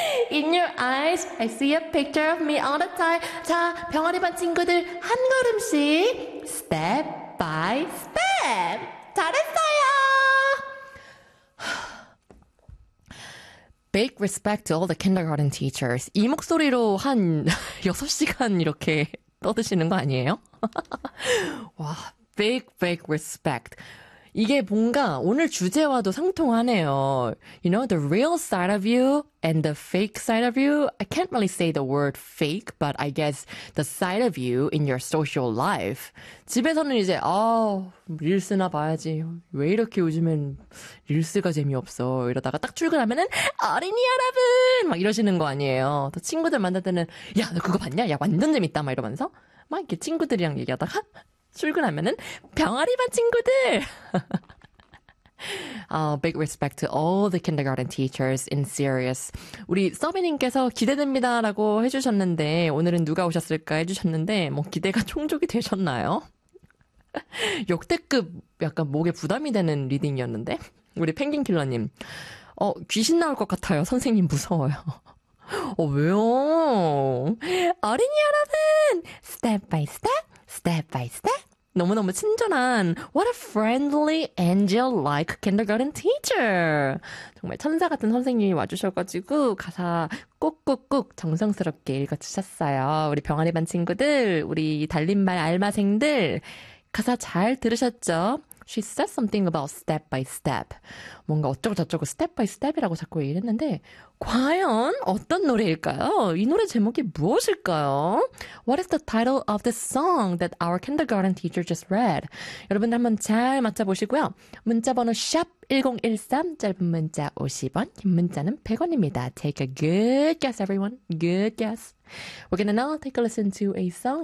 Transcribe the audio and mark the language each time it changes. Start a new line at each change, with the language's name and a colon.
English: In your eyes, I see a picture of me all the time.
Korean: 자, 병아리 반 친구들, 한 걸음씩.
English: Step by step.
Korean: 잘했어요.
English: Big respect to all the kindergarten teachers.
Korean: 이 목소리로 한 6시간 이렇게 떠드시는 거 아니에요? 와.
English: Big, big respect.
Korean: 이게 뭔가 오늘 주제와도 상통하네요.
English: You know, the real side of you and the fake side of you. I can't really say the word fake, but I guess the side of you in your social life.
Korean: 집에서는 이제 릴스나 봐야지. 왜 이렇게 요즘엔 릴스가 재미없어. 이러다가 딱 출근하면은 어린이 여러분! 막 이러시는 거 아니에요. 또 친구들 만날 때는 야, 너 그거 봤냐? 야, 완전 재밌다. 막 이러면서 막 이렇게 친구들이랑 얘기하다가 출근하면은 병아리 반 친구들.
English: big respect to all the kindergarten teachers in serious.
Korean: 우리 서비님께서 기대됩니다라고 해주셨는데 오늘은 누가 오셨을까 해주셨는데 뭐 기대가 충족이 되셨나요? 역대급 약간 목에 부담이 되는 리딩이었는데 우리 펭귄킬러님 귀신 나올 것 같아요. 선생님 무서워요. 왜요? 어린이 여러분,
English: step by step. Step by step.
Korean: 너무너무 친절한
English: What a friendly angel-like kindergarten teacher.
Korean: 정말 천사 같은 선생님이 와주셔가지고 가사 꼭꼭꼭 정성스럽게 읽어주셨어요. 우리 병아리 반 친구들, 우리 달림말 알마생들 가사 잘 들으셨죠?
English: She said something about step by step.
Korean: 뭔가 어쩌고 저쩌고 step by step이라고 자꾸 얘기를 했는데 과연 어떤 노래일까요? 이 노래 제목이 무엇일까요?
English: What is the title of the song that our kindergarten teacher just read?
Korean: 여러분들 한번 잘 맞춰보시고요. 문자번호 #1013, 짧은 문자 50원, 긴 문자는 100원입니다.
English: Take a good guess, everyone. Good guess. We're gonna now take a listen to a song.